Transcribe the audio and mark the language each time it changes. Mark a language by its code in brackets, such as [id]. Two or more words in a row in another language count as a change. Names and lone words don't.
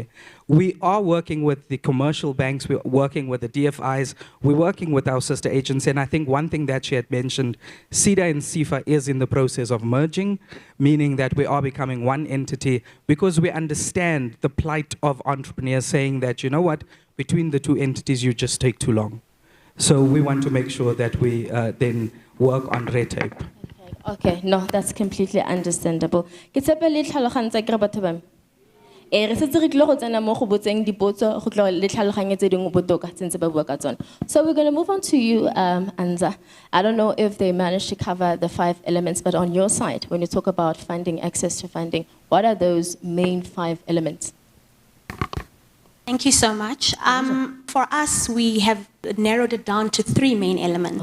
[en] We are working with the commercial banks, we're working with the DFIs, we're working with our sister agency, and I think one thing that she had mentioned, CEDA and CIFA is in the process of merging, meaning that we are becoming one entity because we understand the plight of entrepreneurs saying that, you know what, between the two entities, you just take too long. So we want to make sure that we then work on red tape. Okay, no, that's completely understandable. [tn] Ke tshepe le tlhalogantsa ke re batho ba me. Re setse re tlile go tsena mo go botseng dipotso go tlo le tlhaloganye tse dingwe botoka tse ntse ba bua ka tsona. [en] So we're going to move on to you, Anza. I don't know if they managed to cover the 5 elements, but on your side, when you talk about funding, access to funding, what are those main 5 elements? Thank you so much. For us, we have narrowed it down to 3 main elements.